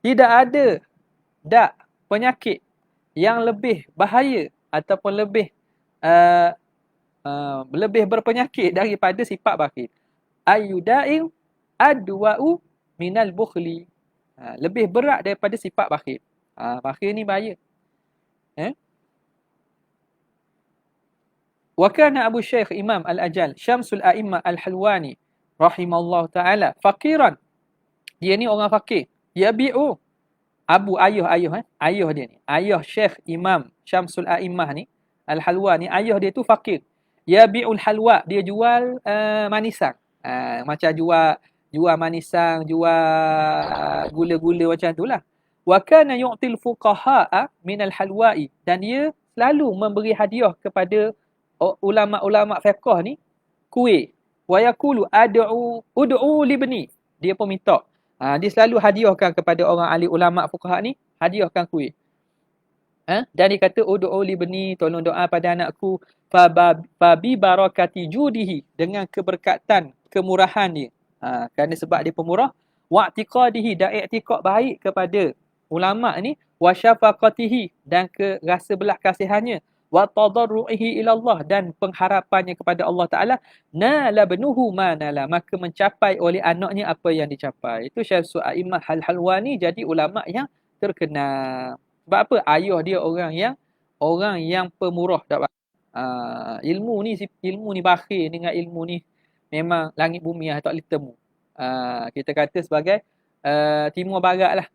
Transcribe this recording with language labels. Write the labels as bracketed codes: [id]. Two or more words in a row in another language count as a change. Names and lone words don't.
[ms] Tidak ada dak penyakit yang lebih bahaya ataupun lebih berpenyakit daripada sifat bakhil. [ar] أي داء أدوأ من البخل. [ms] Lebih berat daripada sifat bakhil. Bakhil ni bahaya. [ar] وكان أبو الشيخ الإمام الأجل شمس الأئمة الحلواني رحمه الله تعالى فقيرا. [ms] Dia ni orang fakir. [ar] يبيع أبو [ms] ayah dia ni. Ayah Syekh Imam Syamsul A'immah ni Al-Halwani, ayah dia tu fakir. [ar] يبيع الحلوى, [ms] dia jual manisang. Macam jual manisang, jual gula-gula macam tu lah. [ar] وكان يعطي الفقهاء من الحلواء, [ms] dan dia selalu memberi hadiah kepada ulama-ulama fiqh ni kuih. [ar] ويقول ادعوا لابني, [ms] dia pun minta. Dia selalu hadiahkan kepada orang ahli ulama fuqaha ni, hadiahkan kuih. Dan dia kata [ar] ادعوا لابني, [ms] tolong doa pada anakku, [ar] فببركة جوده, [ms] dengan keberkatan kemurahan dia. Kerana sebab dia pemurah, wa'tiqadihi, dan i'tiqad baik kepada ulama ni, [ar] وشفقته, [ms] dan ke rasa belah kasihannya, [ar] وتضرعه إلى الله, [ms] dan pengharapannya kepada Allah Taala, [ar] نال ابنه ما نال, [ms] maka mencapai oleh anaknya apa yang dicapai. Itu Syamsul A'immah Al-Halwani jadi ulama yang terkenal. Sebab apa? Ayah dia orang yang pemurah, tak apa. Ilmu ni bakhil dengan ilmu ni memang langit bumi tak boleh temu. Kita kata sebagai timur barat lah.